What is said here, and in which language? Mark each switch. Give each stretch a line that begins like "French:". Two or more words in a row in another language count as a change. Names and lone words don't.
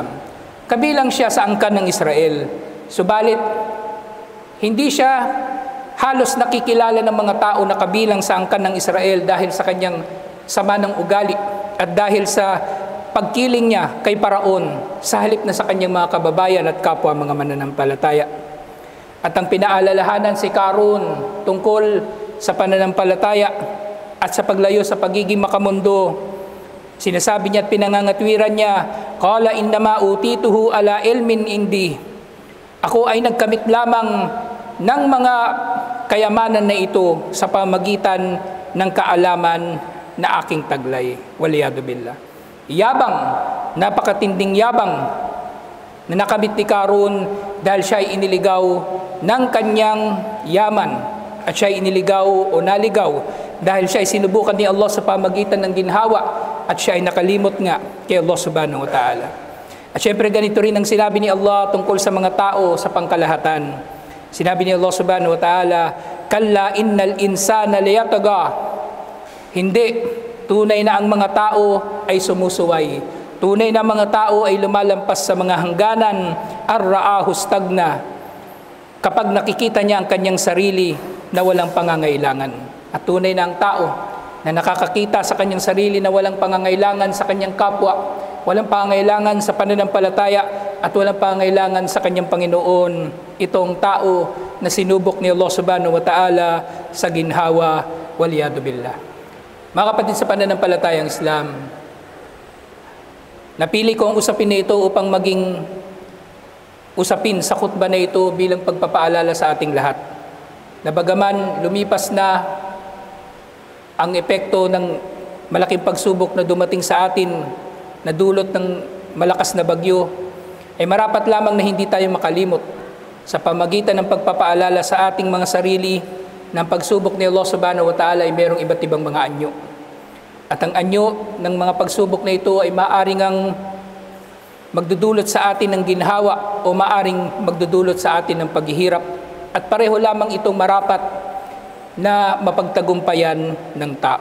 Filipino: Kabilang siya sa angkan ng Israel. Subalit, hindi siya halos nakikilala ng mga tao na kabilang sa angkan ng Israel dahil sa kanyang sama ng ugali at dahil sa pagkiling niya kay Paraon sa halip na sa kanyang mga kababayan at kapwa mga mananampalataya. At ang pinaalalahanan si Karun tungkol sa pananampalataya at sa paglayo sa pagiging makamundo, sinasabi niya at pinangangatwiran niya,
Arabic: قال إنما أوتيته على علم عندي,
Filipino: ako ay nagkamit lamang ng mga kayamanan na ito sa pamagitan ng kaalaman na aking taglay,
Arabic: والعياذ بالله.
Filipino: Yabang, napakatinding yabang na nakamit ni Karun dahil siya ay iniligaw ng kanyang yaman, at siya ay iniligaw o naligaw dahil siya ay sinubukan ni Allah sa pamagitan ng ginhawa, at siya ay nakalimot nga kay Allah
Arabic: سبحانه وتعالى.
Filipino: At syempre ganito rin ang sinabi ni Allah tungkol sa mga tao sa pangkalahatan. Sinabi ni Allah
Arabic: سبحانه وتعالى, كلا إن الإنسان ليطغى,
Filipino: hindi, tunay na ang mga tao ay sumusuway. Tunay na mga tao ay lumalampas sa mga hangganan,
Arabic: أن رآه استغنى,
Filipino: kapag nakikita niya ang kanyang sarili na walang pangangailangan. At tunay na ang tao na nakakakita sa kanyang sarili na walang pangangailangan sa kanyang kapwa, walang pangangailangan sa pananampalataya, at walang pangangailangan sa kanyang Panginoon, itong tao na sinubok ni Allah
Arabic: سبحانه وتعالى
Filipino: sa ginhawa,
Arabic: والعياذ بالله.
Filipino: Mga kapatid sa pananampalatayang Islam, napili ko ang usapin na ito upang maging usapin sa khutbah na ito bilang pagpapaalala sa ating lahat, na bagaman lumipas na ang epekto ng malaking pagsubok na dumating sa atin na dulot ng malakas na bagyo, ay marapat lamang na hindi tayo makalimot sa pamagitan ng pagpapaalala sa ating mga sarili ng pagsubok ni Allah
Arabic: سبحانه وتعالى
Filipino: ay mayroong iba't ibang mga anyo. At ang anyo ng mga pagsubok na ito ay maaaring ang magdudulot sa atin ng ginhawa o maaaring magdudulot sa atin ng paghihirap, at pareho lamang itong marapat na mapagtagumpayan ng tao.